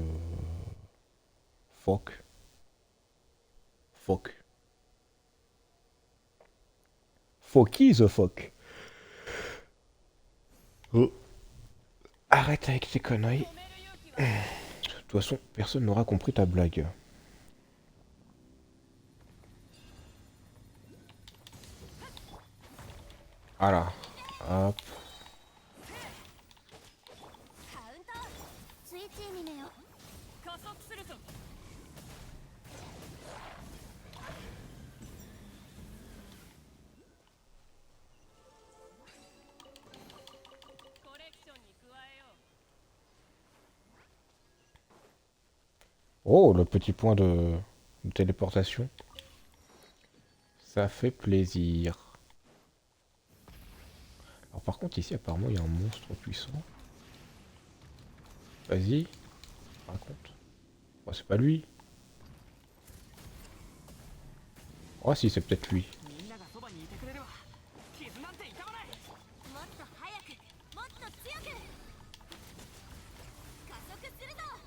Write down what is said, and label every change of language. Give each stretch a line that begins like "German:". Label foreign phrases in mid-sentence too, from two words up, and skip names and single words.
English: fuck, fuck, fucky the fuck. Oh.
French: Arrête avec tes conneries. De toute façon, personne n'aura compris ta blague. Voilà. Hop.
Japanese: カウントスイッチにねよ。加速するぞ。コレクションに加えよう。
French: Oh, le petit point de téléportation. Ça fait plaisir. Alors par contre, ici, apparemment, il y a un monstre puissant. Vas-y, raconte. Oh, c'est pas lui. Oh, si, c'est peut-être lui.
Japanese: みんながそばにいてくれれば傷なんて痛まない。もっと早く、もっと強く。加速するぞ。